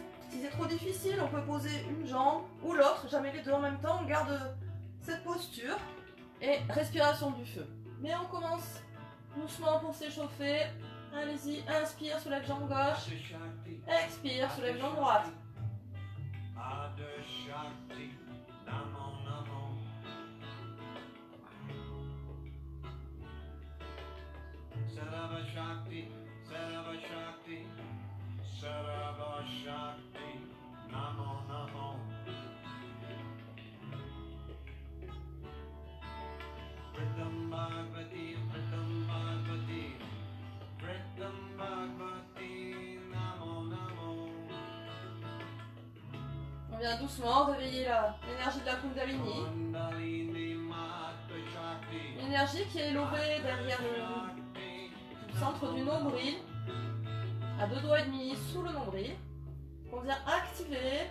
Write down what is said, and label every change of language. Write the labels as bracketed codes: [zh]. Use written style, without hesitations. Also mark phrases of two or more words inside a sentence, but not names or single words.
[fr] Si c'est trop difficile, on peut poser une jambe ou l'autre, jamais les deux en même temps. On garde cette posture et respiration du feu. Mais on commence doucement pour s'échauffer. Allez-y, inspire, soulève jambe gauche. Expire, soulève jambe droite. [pa] ਸਰਬ ਸ਼ਕਤੀ ਸਰਬ ਸ਼ਕਤੀ ਨਮੋ ਨਮੋ. ਪ੍ਰਿਥਮ ਭਗਵਤੀ ਨਮੋ ਨਮੋ. [fr] On vient doucement réveiller l'énergie de la Kundalini. L'énergie qui est élevée derrière le centre du nombril, à 2 doigts et demi sous le nombril, qu'on vient activer.